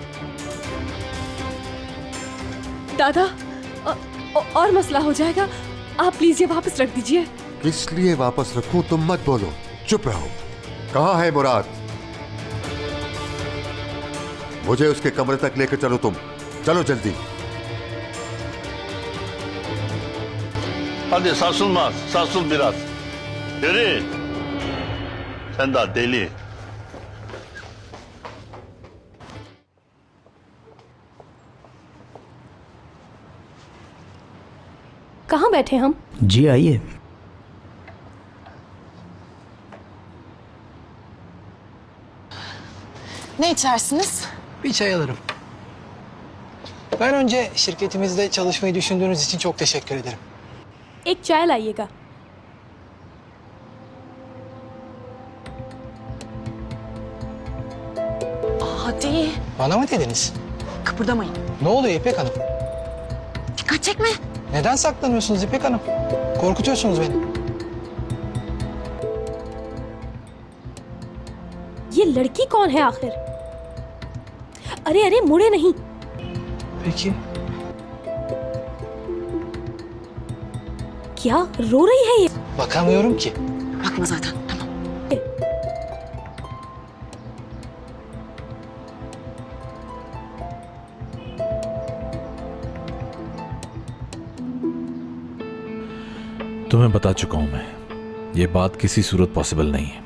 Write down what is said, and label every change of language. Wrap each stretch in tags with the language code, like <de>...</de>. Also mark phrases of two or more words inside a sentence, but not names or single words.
<hi>दादा और मसला हो जाएगा। आप प्लीज ये वापस रख दीजिए। किस लिए वापस रखूं? तुम मत बोलो, चुप रहो। कहां है मुराद? मुझे उसके कमरे तक लेकर चलो तुम। चलो जल्दी।</hi> <tr>Hadi sarsılmaz, sarsıl biraz. Yürü. Sen daha deli.</tr> <hi>कहाँ बैठे हम? जी आइए।</hi> <tr>Ne içersiniz? Bir çay alırım. Ben önce şirketimizde çalışmayı düşündüğünüz için çok teşekkür ederim.</tr> <hi>एक चाय लाइएगा।</hi> <tr>Hadi. Bana mı dediniz? Kıpırdamayın. Ne oluyor İpek Hanım? Dikkat çekme. Neden saklanıyorsunuz İpek Hanım? Korkutuyorsunuz beni.</tr> <hi>ये लड़की कौन है आखिर? अरे अरे मुड़े नहीं।</hi> <tr>Peki.</tr> <hi>क्या रो रही है ये?</hi> <tr>Bakamıyorum ki. Bakma zaten. Tamam.</tr> <hi>तुम्हें बता चुका हूं मैं, ये बात किसी सूरत पॉसिबल नहीं है।</hi>